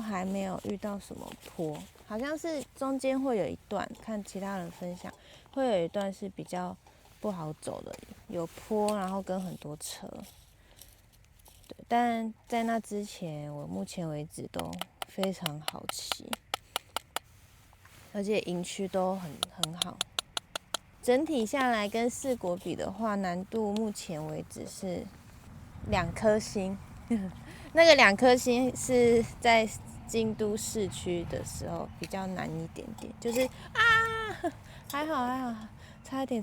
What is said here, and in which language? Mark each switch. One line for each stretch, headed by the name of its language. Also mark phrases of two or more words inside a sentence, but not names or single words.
Chinese: 還沒有遇到什麼坡，好像是中間會有一段，看其他人分享，會有一段是比較不好走的，有坡，然後跟很多車。對，但在那之前，我目前為止都非常好騎，而且營區都很好。整體下來跟4國比的話，難度目前為止是2顆星。那個2顆星是在京都市區的時候比較難一點點，就是還好，差一點。